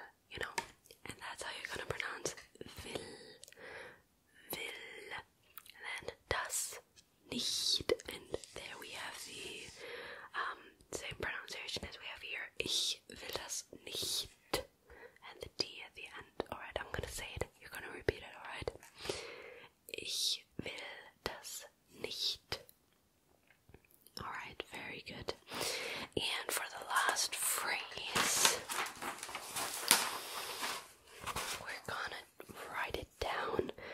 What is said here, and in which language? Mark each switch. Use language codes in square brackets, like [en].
[en] you know, and that's how you're gonna pronounce will, and then [de] das nicht, [en] and there we have the same pronunciation as we have here. [de] Ich will das nicht, [en] and the D at the end. Alright, I'm gonna say it, you're gonna repeat it, alright? [de] Ich will das nicht. [en] Alright, very good. And for the last phrase, we're gonna write it down.